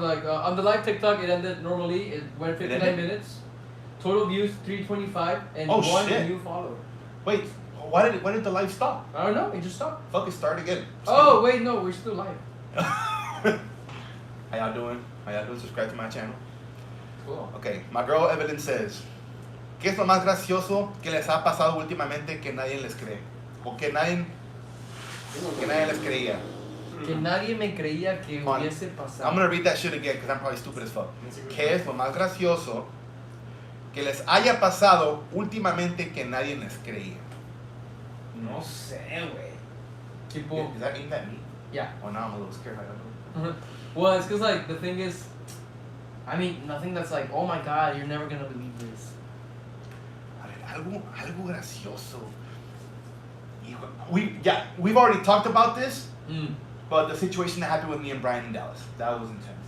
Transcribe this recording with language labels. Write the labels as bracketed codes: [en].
[en] Like on the live TikTok, it ended normally. It went 59 minutes. Total views 325 and one new follower. Wait, why did the live stop? I don't know. It just stopped. Fuck it, start again. Oh wait, no, we're still live. How y'all doing? Subscribe to my channel. Cool. Okay, my girl Evelyn says, [es] ¿qué es lo más gracioso que les ha pasado últimamente que nadie les cree? O que nadie les creía. Que nadie me creía que [en] On. [es] hubiese pasado. [en] I'm gonna read that shit again because I'm probably stupid as fuck. [es] ¿Qué es lo más gracioso que les haya pasado últimamente que nadie les creía? No sé, güey. Tipo, [en] Is that aimed at me? yeah. Oh, now I'm a little scared. I don't know. Well, it's because like the thing is, I mean, nothing that's like, oh my god, you're never gonna believe this. [es] Algo gracioso. [en] We've already talked about this, but the situation that happened with me and Brian in Dallas, that was intense.